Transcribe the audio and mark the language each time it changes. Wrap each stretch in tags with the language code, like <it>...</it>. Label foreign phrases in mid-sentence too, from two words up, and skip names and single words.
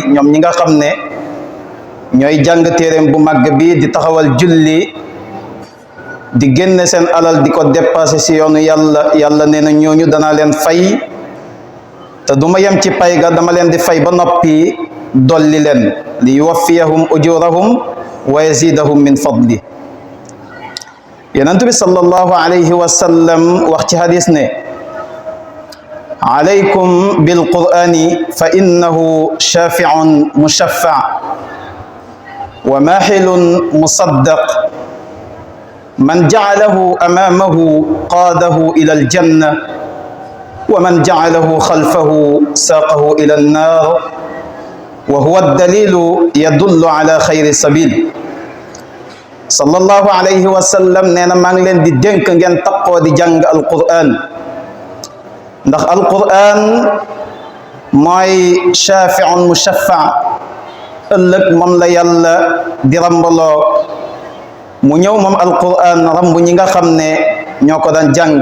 <wo>ñoom ñi nga xam ne ñooy jàng téeréem bu màgg bi, di taxawal julli, di génne seen alal di ko dépassé si yoonu yàlla, yàlla nee na ñooñu danaa leen fay, te du ma yem ci pay ga, dama leen di fay ba noppi dolli leen, li</wo> <ar>يوفيهم أجورهم ويزيدهم من فضله.</ar> <wo>yonent bi</wo> <ar>صلى الله عليه وسلم</ar> <wo>wax ci hadis ne:</wo> <ar>عليكم بالقرآن فإنه شافع مشفع وماحل مصدق من جعله أمامه قاده إلى الجنة ومن جعله خلفه ساقه إلى النار وهو الدليل يدل على خير سبيل. صلى الله عليه وسلم</ar> <wo>nee na maa ngi leen di dénk ngeen taqoo di jàng alquran, ndax alquran mooy</wo> <ar>شافع مشفع'.</ar> <wo>ëllëg moom la yàlla di rambaloo, mu ñëw moom alquran ramb ñi nga xam ne ñoo ko daan jàng.</wo>